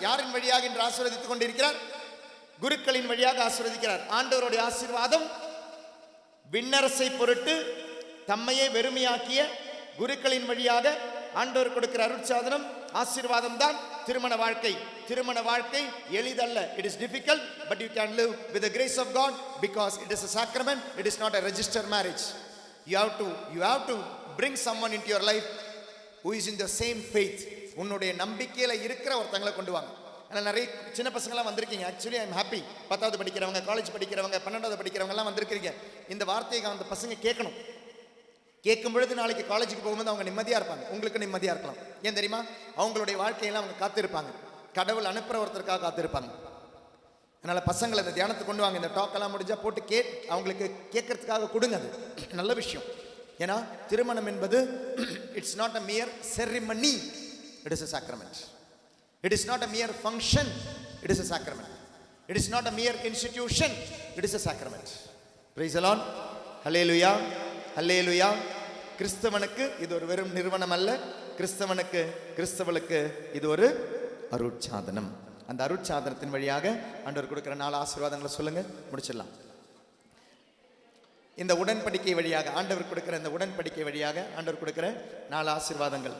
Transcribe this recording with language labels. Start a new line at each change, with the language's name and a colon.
Tamil: யாரின் வழியாக என்று ஆசீர்வதித்துக் கொண்டிருக்கிறார்? குருக்களின் வழியாக ஆசீர்வதிக்கிறார். ஆண்டவருடைய ஆசீர்வாதம் விண்ணரசை பொருட்டு தம்மையே வெறுமையாக்கிய குருக்களின் வழியாக ஆண்டவர் கொடுக்கிற அருட்சாதனம், ஆசீர்வாதம் தான் திருமண வாழ்க்கை. திருமண வாழ்க்கை எளிதல்ல.
English: It is difficult, but you can live with the grace of God because it is a sacrament. It is not a registered marriage. You have to bring someone into your life who is in the same faith.
Tamil: உன்னுடைய நம்பிக்கையில இருக்கிற ஒருத்தங்களை கொண்டு வாங்க. ஆனால் நிறைய சின்ன பசங்களாம் வந்திருக்கீங்க.
English: Actually I am happy.
Tamil: 10வது படிக்கிறவங்க, காலேஜ் படிக்கிறவங்க, 12வது படிக்கிறவங்க எல்லாம் வந்திருக்கிறீங்க. இந்த வார்த்தையை அந்த பசங்க கேட்கணும். கேட்கும் பொழுது நாளைக்கு காலேஜுக்கு போகும்போது அவங்க நிம்மதியாக இருப்பாங்க. உங்களுக்கு நிம்மதியாக இருக்கலாம். ஏன் தெரியுமா? அவங்களுடைய வாழ்க்கையெல்லாம் அவங்க காத்திருப்பாங்க. கடவுள் அனுப்புகிற ஒருத்தருக்காக காத்திருப்பாங்க. அதனால் பசங்களை இந்த தியானத்துக்கு கொண்டு வாங்க. இந்த டாக்கெல்லாம் முடிஞ்சால் போட்டு அவங்களுக்கு கேட்கறதுக்காக கொடுங்க. அது நல்ல விஷயம். ஏன்னா திருமணம் என்பது
English: It's not a mere ceremony, it is a sacrament. It is not a mere function, it is a sacrament. It is not a mere institution, it is a sacrament. Praise the Lord. Hallelujah. Hallelujah.
Tamil: கிறிஸ்தவனுக்கு இது ஒரு வெறும் நிறுவனம் அல்ல. கிறிஸ்தவளுக்கு இது ஒரு அருட்சாதனம். அந்த அருட்சாதனத்தின் வழியாக ஆண்டவர் கொடுக்கிற 4 ஆசீர்வாதங்களை சொல்லுங்க, முடிச்சிடலாம். இந்த உடன்படிக்கை வழியாக ஆண்டவர் கொடுக்கிற இந்த உடன்படிக்கை வழியாக ஆண்டவர் கொடுக்கிற 4 ஆசீர்வாதங்கள்.